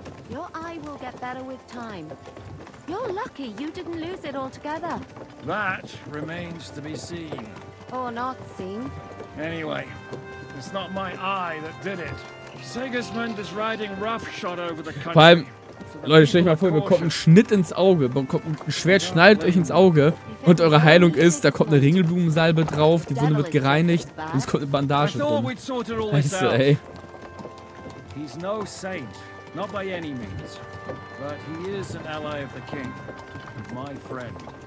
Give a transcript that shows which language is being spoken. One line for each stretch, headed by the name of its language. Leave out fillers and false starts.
English: Your eye will get better with time. You're lucky you didn't lose it altogether. That remains to be seen. Or not seen. Anyway, it's not my eye that did it. Sigismund is riding roughshod over the country.
German: Vor allem, Leute, stellt euch mal vor, ihr bekommt einen Schnitt ins Auge, bekommt ein Schwert, schneidet euch ins Auge und eure Heilung ist, da kommt eine Ringelblumensalbe drauf, die Wunde wird gereinigt und es kommt eine Bandage drum. Weißt du, ey.
English: He's no saint, not by any means, but he is an ally of the king, my friend.